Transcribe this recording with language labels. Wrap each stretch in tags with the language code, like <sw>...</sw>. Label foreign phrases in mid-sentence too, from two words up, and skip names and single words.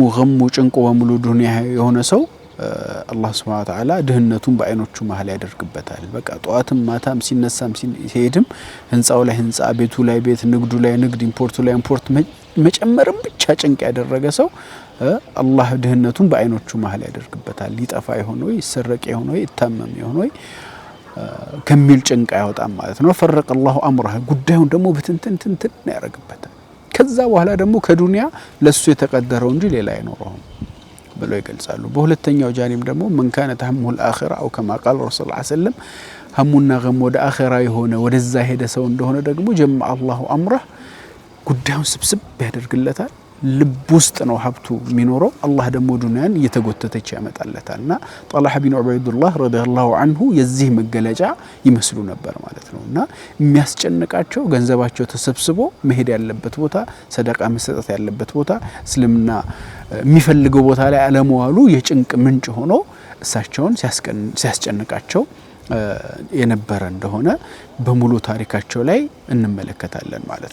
<am>ገሙ ጭንቆ በሙሉ ዱንያ የሆነ ሰው አላህ</am> <ar>سبحانه وتعالى</ar> <am>ድህነቱን በአይኖቹ መሃል ያደርግበታል። በቃ ጧትም ማታም ሲነሳም ሲሄድም ህንጻው ላይ ህንጻ፣ ቤቱ ላይ ቤት፣ ንግዱ ላይ ንግድ፣ ኢምፖርቱ ላይ ኢምፖርት መጨመርም ብቻ ጭንቅ ያደረገ ሰው አላህ ድህነቱን በአይኖቹ መሃል ያደርግበታል። ሊጠፋ ይሆን ወይ ይሰረቅ ይሆን ወይ ይታመም ይሆን ወይ ከሚል ጭንቅ ያወጣም ማለት ነው።</am> <ar>فرق الله امره</ar> <am>ጉዳዩን ደግሞ በትንትን ያረግበታል። ከዛ በኋላ ደግሞ ከዱንያ ለሱ የተቀደረው እንጂ ሌላ አይኖርም ብለው ይገልጻሉ። በሁለተኛው ጃኒም ደግሞ</am> <ar>من كانت همه الاخره او كما قال رسول الله صلى الله عليه وسلم همنا غم</ar> <am>ወደ አኺራ የሆነ ወደዛ ሄደ ሰው እንደሆነ ደግሞ</am> <ar>جمع الله امره</ar> <am>ጉዳዩን ስብስብ ያደርግለታል። ልብ ውስጥ ነው ሀብቱ የሚኖረው። አላህ ደግሞ ዱንያን እየተጎተተች ያመጣለታልና ጣልሐ ቢን ዑበይዱላህ ረዲየላሁ ዐንሁ የዚህ መገለጫ ይመስሉ ነበር ማለት ነውና የሚያስጨንቃቸው ገንዘባቸው ተሰብስቦ መሄድ ያለበት ቦታ፣ ሰደቃ መሰጠት ያለበት ቦታ፣ እስልምና የሚፈልገው ቦታ ላይ አለመዋሉ የጭንቅ ምንጭ ሆኖ እሳቸውን ሲያስጨንቃቸው የነበረ እንደሆነ በሙሉ ታሪካቸው ላይ እንመለከታለን ማለት</am>